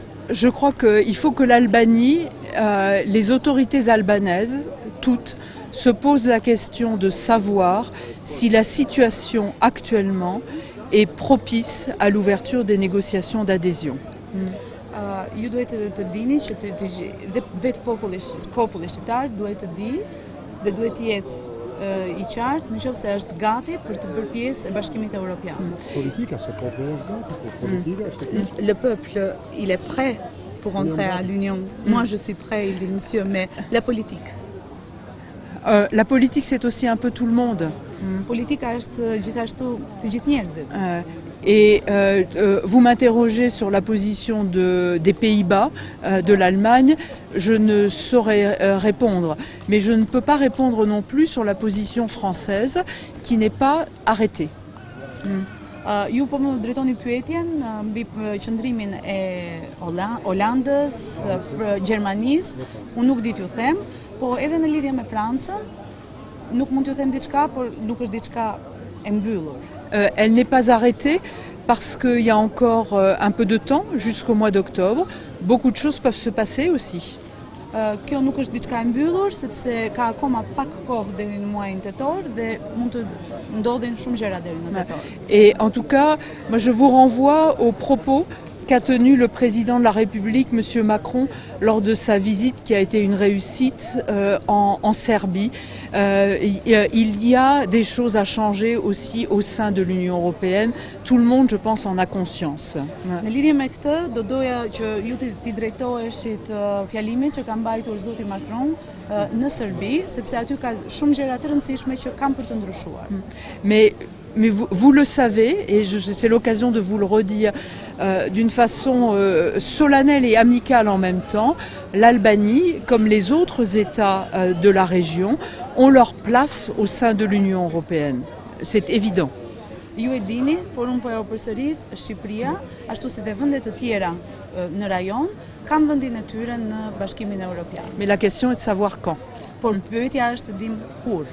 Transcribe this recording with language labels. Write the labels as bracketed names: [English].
[French] Je crois qu'il faut que l'Albanie, les autorités albanaises, toutes, se posent la question de savoir si la situation actuellement est propice à l'ouverture des négociations d'adhésion. [Albanian] Ju duhet të dini që vetë populli shqiptar duhet të di dhe duhet të jetë I qartë nëse është gati për të bërë pjesë e Bashkimit Evropian. Politika se populli është gati, po politika është [French] Le peuple, il est prêt pour entrer à l'Union. Moi je suis prêt, il dit monsieur, mais la politique. La politique, c'est aussi un peu tout le monde. [Albanian] Politika është gjithashtu të gjithë njerëzit. [French] Et vous m'interrogez sur la position des Pays-Bas, de l'Allemagne. Je ne saurais répondre. Mais je ne peux pas répondre non plus sur la position française qui n'est pas arrêtée. [Albanian] Ju po më drejtoni pyetjen mbi qëndrimin e Holandës, Gjermanisë, unë nuk di t'ju them, po edhe në lidhje me Francën, nuk mund t'ju them diçka, por nuk është diçka e mbyllur. [French] Elle n'est pas arrêtée parce qu'il y a encore un peu de temps jusqu'au mois d'octobre. Beaucoup de choses peuvent se passer aussi. [Albanian] Kjo nuk është diçka e mbyllur, sepse ka akoma pak kohë deri në muajin tetor dhe mund të ndodhin shumë gjëra deri në tetor. [French] Et en tout cas, moi je vous renvoie aux propos qu'a tenu le président de la République, M. Macron, lors de sa visite qui a été une réussite en Serbie. Il y a des choses à changer aussi au sein de l'Union européenne. Tout le monde, je pense, en a conscience. [Albanian] Në lidhje me këtë, do doja që ju t'i drejtoheshit fjalimit që ka mbajtur zoti Macron në Serbi, sepse aty ka shumë gjëra të rëndësishme që kanë për të ndryshuar. [French] Mais vous le savez, et c'est l'occasion de vous le redire d'une façon solennelle et amicale en même temps, l'Albanie, comme les autres États de la région, ont leur place au sein de l'Union européenne. C'est évident. [Albanian] Ju e dini, por unë po e përsërit, Shqipëria, ashtu si dhe vendet të tjera në rajon, kanë vendin e tyre në Bashkimin Evropian. [French] Mais la question est de savoir quand. [Albanian] Por pyetja është dim kur.